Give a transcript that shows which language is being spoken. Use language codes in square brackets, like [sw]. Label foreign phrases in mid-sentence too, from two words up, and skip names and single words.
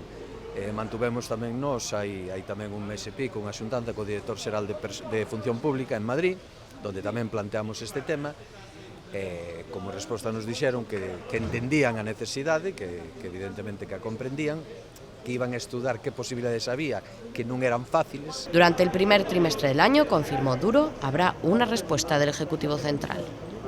[gl] Mantuvemos tamén nós, hai tamén un mes e pico, unha xuntanza co director xeral de Función Pública en Madrid, onde tamén planteamos este tema. Como resposta nos dixeron que entendían a necesidade, que evidentemente que a comprendían, que iban a estudar qué posibilidades había, que non eran fáciles. [es] Durante el primer trimestre del año, confirmó Duro, habrá una respuesta del Ejecutivo Central.